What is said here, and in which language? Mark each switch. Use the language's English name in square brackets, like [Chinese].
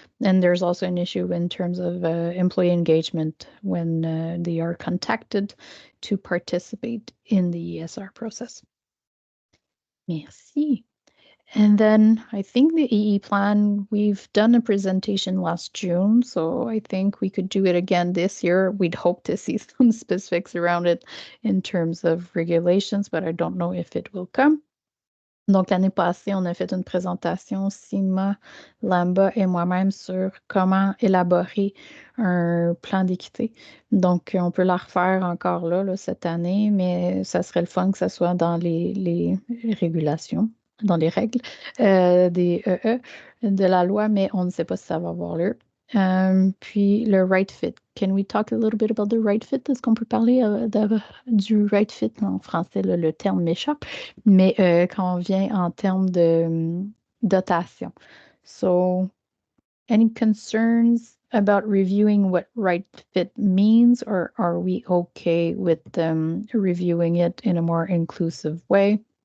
[English] And there's also an issue in terms of employee engagement when they are contacted to participate in the ESR process. Merci. And then I think the EE plan, we've done a presentation last June, so I think we could do it again this year. We'd hope to see some specifics around it in terms of regulations, but I don't know if it will come. [French] Donc, l'année passée, on a fait une présentation, Sima, Lamba et moi-même, sur comment élaborer un plan d'équité. Donc, on peut la refaire encore là, cette année, mais ça serait le fun que ça soit dans les régulations, dans les règles des EE de la loi, mais on ne sait pas si ça va avoir lieu. Puis le right fit. [English] Can we talk a little bit about the right fit? [French] Est-ce qu'on peut parler du right fit en français? Là, le terme m'échappe, mais quand on vient en termes de dotation. [English] So, any concerns about reviewing what right fit means, or are we okay with reviewing it in a more inclusive way?